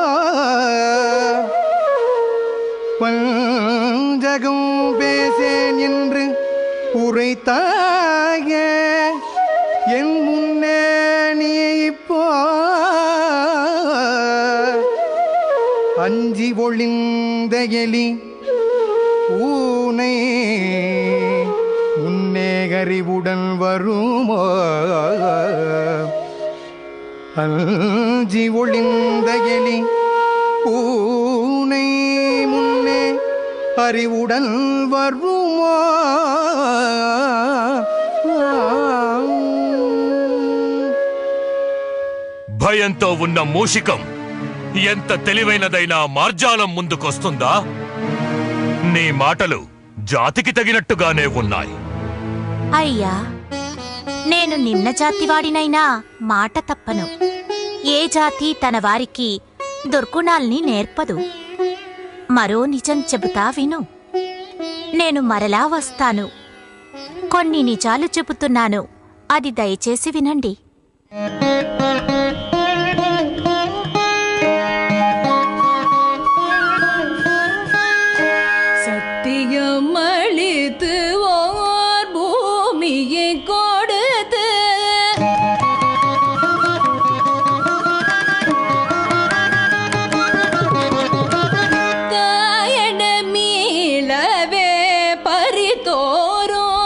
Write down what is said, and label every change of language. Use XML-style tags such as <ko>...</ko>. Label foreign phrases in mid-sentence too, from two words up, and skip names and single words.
<ta>வஞ்சகம் பேசேன் என்று உரைத்தாய என் முன்னே நீ இப்போ அஞ்சி ஒளிந்த எலி பூனை முன்னே அறிவுடன் வருமோ அஞ்சி ஒளிந்த எலி பூனை முன்னே அறிவுடன் வருமோ</ta> <te>భయంతో ఉన్న మూషికం ఎంత తెలివైనదైనా మార్జాలం ముందుకొస్తుందా? నీ మాటలు జాతికి తగినట్టుగానే ఉన్నాయి. అయ్యా, నేను నిమ్న జాతివాడినైనా మాట తప్పను. ఏ జాతి తన వారికి దుర్గుణాల్ని నేర్పదు. మరో నిజం చెబుతా విను. నేను మరలా వస్తాను. కొన్ని నిజాలు చెబుతున్నాను, అది దయచేసి వినండి.</te> <ta>சத்தியமளித்து ஓர் பூமியை கொடுத்து தாயன மீளவே பறித்தோரோ</ta>